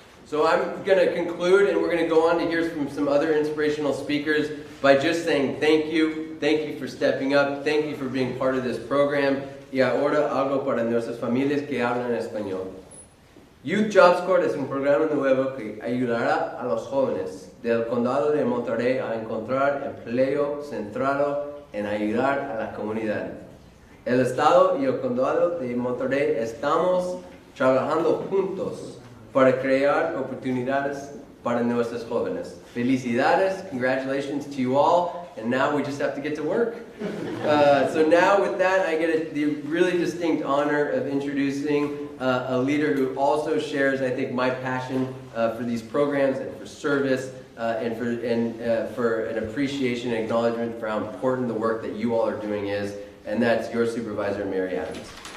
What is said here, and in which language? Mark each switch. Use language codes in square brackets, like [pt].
[en] So I'm going to conclude, and we're going to go on to hear from some other inspirational speakers by just saying thank you. Thank you for stepping up. Thank you for being part of this program. [es] Y ahora algo para nuestras familias que hablan español. Youth Jobs Corps es un programa nuevo que ayudará a los jóvenes del condado de Monterey a encontrar empleo centrado en ayudar a la comunidad. El estado y el condado de Monterey estamos trabajando juntos para crear oportunidades para nuestros jóvenes. [en] Felicidades, congratulations to you all, and now we just have to get to work. So now with that, I get the really distinct honor of introducing a leader who also shares, I think, my passion for these programs and for service and for an appreciation and acknowledgement for how important the work that you all are doing is, and that's your supervisor, Mary Adams.